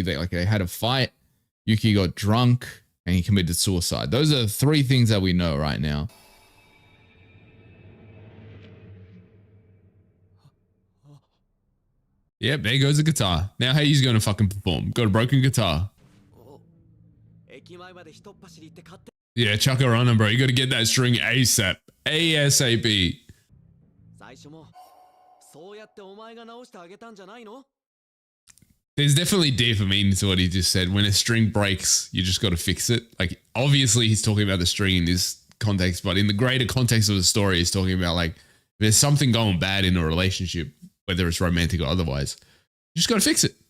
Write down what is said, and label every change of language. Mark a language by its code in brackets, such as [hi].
[en] They had a fight. Yuki got drunk and he committed suicide. Those are 3 things that we know right now. Yep, there goes the guitar. Now how he's gonna fucking perform? Got a broken guitar. [ja] 駅前までひとっ走り行って買って [en] Yeah, chuck her on him, bro. You gotta get that string ASAP. ASAP. [ja] 最初もそうやってお前が直してあげたんじゃないの [en] There's definitely deeper meaning to what he just said. When a string breaks, you just gotta fix it. Like, obviously he's talking about the string in this context, but in the greater context of the story, he's talking about like, there's something going bad in a relationship, whether it's romantic or otherwise. You just gotta fix it.